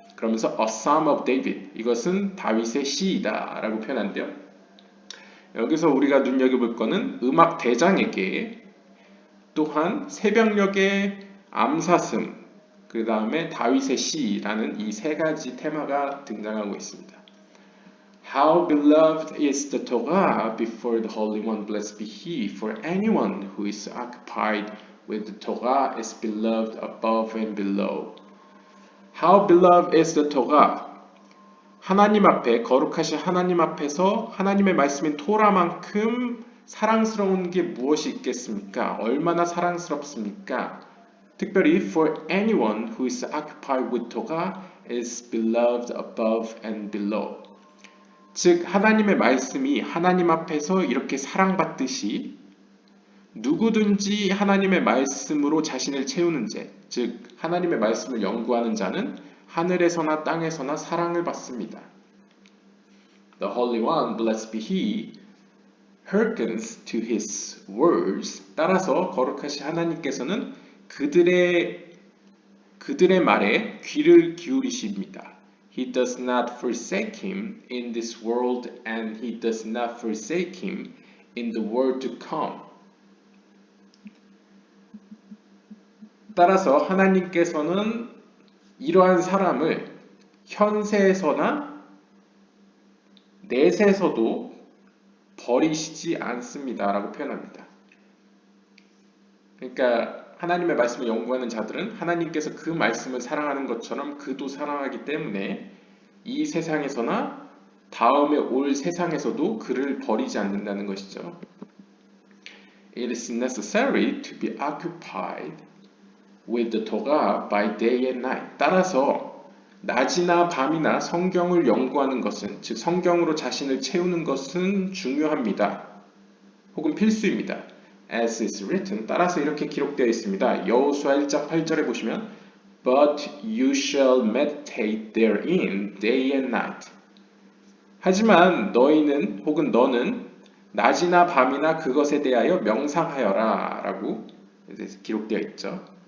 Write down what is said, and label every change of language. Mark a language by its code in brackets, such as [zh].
[ko] 그러면서 [en] A Psalm of David, [ko] 이것은 다윗의 시이다 라고 표현한대요. 여기서 우리가 눈여겨볼 거는 음악 대장에게 또한 새벽녘의 암사슴, 그 다음에 다윗의 시라는 이 세 가지 테마가 등장하고 있습니다. [en] How beloved is the Torah before the Holy One, blessed be He, for anyone who is occupied with the Torah is beloved above and below. How beloved is the Torah? [ko] 하나님 앞에, 거룩하신 하나님 앞에서 하나님의 말씀인 토라만큼 사랑스러운 게 무엇이 있겠습니까? 얼마나 사랑스럽습니까? 특별히 [en] for anyone who is occupied with Torah is beloved above and below. [ko] 즉 하나님의 말씀이 하나님 앞에서 이렇게 사랑받듯이 누구든지 하나님의 말씀으로 자신을 채우는 자, 즉 하나님의 말씀을 연구하는 자는 하늘에서나 땅에서나 사랑을 받습니다. [en] The Holy One, blessed be He, hearkens to His words. [ko] 따라서 거룩하신 하나님께서는 그들의 말에 귀를 기울이십니다. [en] He does not forsake him in this world, and he does not forsake him in the world to come. [ko] 따라서 하나님께서는 이러한 사람을 현세에서나 내세에서도 버리시지 않습니다. 라고 표현합니다. 그러니까 하나님의 말씀을 연구하는 자들은 하나님께서 그 말씀을 사랑하는 것처럼 그도 사랑하기 때문에 이 세상에서나 다음에 올 세상에서도 그를 버리지 않는다는 것이죠. [en] It is necessary to be occupied with the Torah by day and night. [ko] 따라서 낮이나 밤이나 성경을 연구하는 것은, 즉 성경으로 자신을 채우는 것은 중요합니다. 혹은 필수입니다. [en] As is written, [ko] 따라서 이렇게 기록되어 있습니다. 여호수아 1장 8절에 보시면 [en] But you shall meditate therein day and night. [ko] 하지만 너희는 혹은 너는 낮이나 밤이나 그것에 대하여 명상하여라 라고 기록되어 있죠.